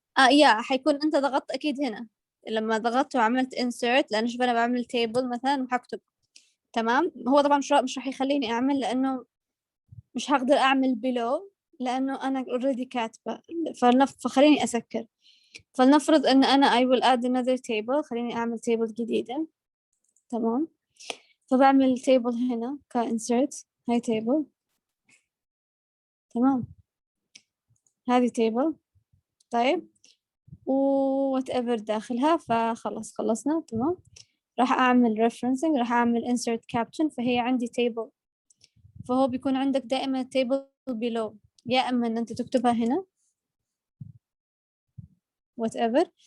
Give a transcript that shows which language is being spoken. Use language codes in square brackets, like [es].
[ar] يا حيكون أنت ضغطت أكيد هنا لما ضغطت وعملت insert، لأنه شوف أنا بعمل table مثلا وحكتب. تمام. هو طبعا مش راح يخليني أعمل، لأنه مش هقدر أعمل below لأنه أنا already كاتبة. فخليني أسكر. فلنفرض أن أنا [en] I will add another table. [ar] خليني أعمل table جديدة. تمام. فبعمل table هنا insert. هاي table. تمام. هذه table. طيب و whatever داخلها. فخلص خلصنا تمام. راح أعمل referencing، راح أعمل insert caption. فهي عندي table، فهو بيكون عندك دائما table below، يا إما إن أنت تكتبها هنا whatever.